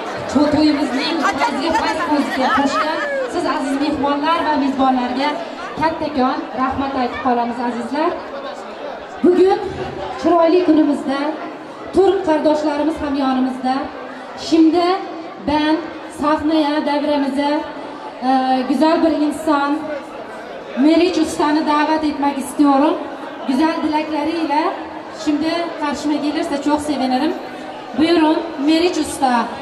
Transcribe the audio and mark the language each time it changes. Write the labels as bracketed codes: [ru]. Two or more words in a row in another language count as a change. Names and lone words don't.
[uz] to'yimizning o'ziga fayz ko'ziga qo'shgan siz aziz mehmonlar va mezbonlarga kattakon rahmat aytib qolamiz azizlar. Bugun chiroyli kunimizda turk qardoshlarimiz ham yonimizda. [tr] Şimdi ben sahneye devremize güzel bir insan Meriç Usta'nı davet etmek istiyorum. Güzel dilekleriyle şimdi karşıma gelirse çok sevinirim. Buyurun Meriç Usta.